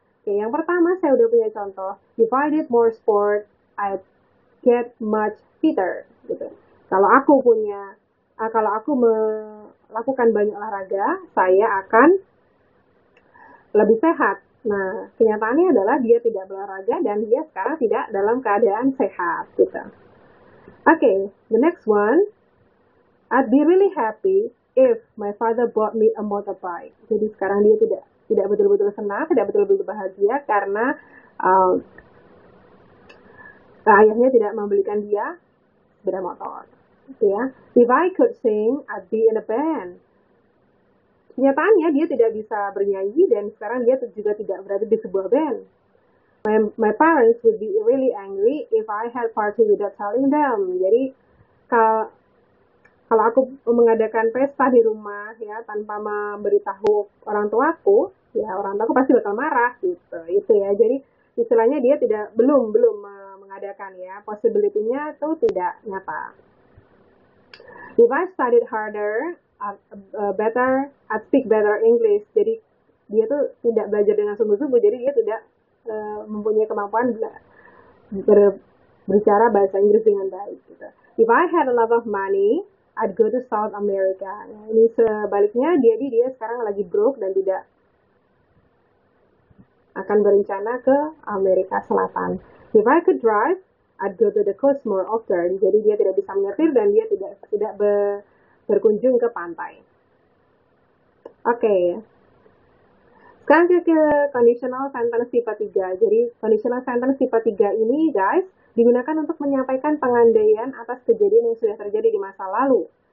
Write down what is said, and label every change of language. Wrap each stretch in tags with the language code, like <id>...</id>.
<id>Oke, yang pertama saya udah punya contoh.</id> <en>If I did more sport, I'd get much fitter gitu.</en> <id>Kalau aku melakukan banyak olahraga, saya akan lebih sehat. Nah, kenyataannya adalah dia tidak berolahraga dan dia sekarang tidak dalam keadaan sehat gitu.</id> <en>Okay, the next one. I'd be really happy if my father bought me a motorbike.</en> <id>Jadi sekarang dia tidak betul-betul senang, tidak betul-betul bahagia karena ayahnya tidak membelikan dia sepeda motor. Gitu ya.</id> <en>If I could sing, I'd be in a band.</en> <id>Kenyataannya dia tidak bisa bernyanyi dan sekarang dia juga tidak berada di sebuah band.</id> <en>My parents would be really angry if I had party without telling them.</en> <id>Jadi kalau aku mengadakan pesta di rumah ya tanpa memberitahu orang tuaku, ya orang tuaku pasti bakal marah gitu. Itu ya. Jadi istilahnya dia belum mengadakan ya. Possibility-nya itu tidak nyata.</id> <en>If I studied harder, I'd speak better English.</en> <id>Jadi dia tuh tidak belajar dengan sungguh-sungguh, jadi dia tidak mempunyai kemampuan berbicara bahasa Inggris dengan baik. Gitu.</id> <en>If I had a lot of money, I'd go to South America.</en> <id>Nah, ini sebaliknya, dia sekarang lagi broke dan tidak akan berencana ke Amerika Selatan.</id> <en>If I could drive, I'd go to the coast more often.</en> <id>Jadi dia tidak bisa menyetir dan dia tidak berkunjung ke pantai. Oke. Sekarang kita ke conditional sentence tipe 3. Jadi conditional sentence tipe 3 ini guys digunakan untuk menyampaikan pengandaian atas kejadian yang sudah terjadi di masa lalu.</id>